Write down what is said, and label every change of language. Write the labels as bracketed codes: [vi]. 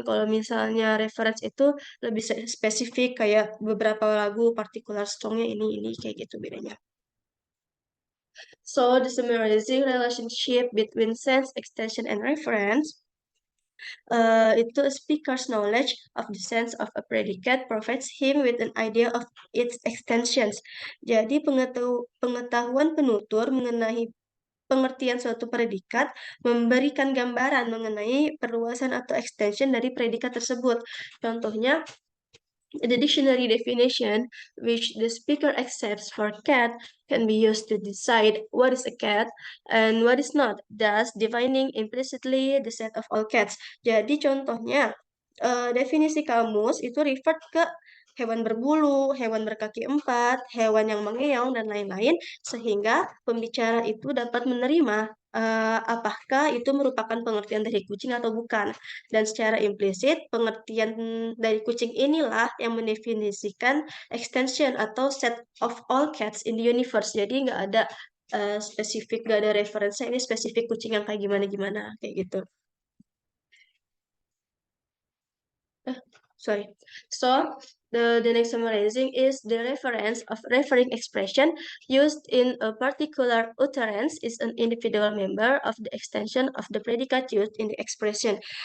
[id] Kalau misalnya reference itu lebih spesifik kayak beberapa lagu particular songnya ini kayak gitu bedanya. [en] So the summarizing relationship between sense, extension, and reference itu a speaker's knowledge of the sense of a predicate provides him with an idea of its extensions. [id] Jadi pengetahuan penutur mengenai pengertian suatu predikat memberikan gambaran mengenai perluasan atau extension dari predikat tersebut. [en] Contohnya, the dictionary definition which the speaker accepts for cat can be used to decide what is a cat and what is not, thus defining implicitly the set of all cats. [id] Jadi contohnya, definisi kamus itu refer ke hewan berbulu, hewan berkaki empat, hewan yang mengeong, dan lain-lain, sehingga pembicara itu dapat menerima apakah itu merupakan pengertian dari kucing atau bukan. Dan secara implisit, pengertian dari kucing inilah yang mendefinisikan extension atau [en] set of all cats in the universe. [id] Jadi nggak ada spesifik, nggak ada referensi ini spesifik kucing yang kayak gimana-gimana, kayak gitu. [en] Sorry. So the next summarizing is the reference of referring expression used in a particular utterance is an individual member of the extension of the predicate used in the expression.